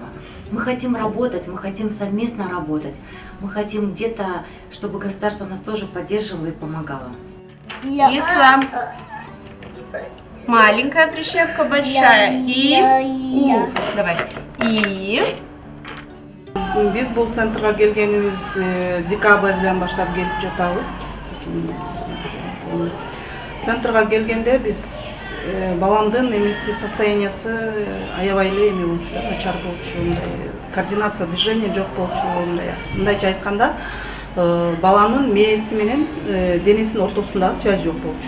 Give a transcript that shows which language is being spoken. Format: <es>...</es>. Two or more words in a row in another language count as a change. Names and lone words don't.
<ru>Мы хотим работать, мы хотим совместно работать, мы хотим где-то, чтобы государство нас тоже поддерживало и помогало. Кисло. Маленькая прищепка, большая. И у. Давай. И.</ru> <ky>Биз бул центрга келгенибиз декабрдан баштап келип жатабыз. Центрга келгенде биз баламдын эмеси состояниясы аябай эле эме болчу, начар болчу, мындай</ky> <ru>координация движения</ru> <ky>жок болчу, мындайча айтканда баланын мээси менен денесинин ортосунда связь жок болчу.</ky>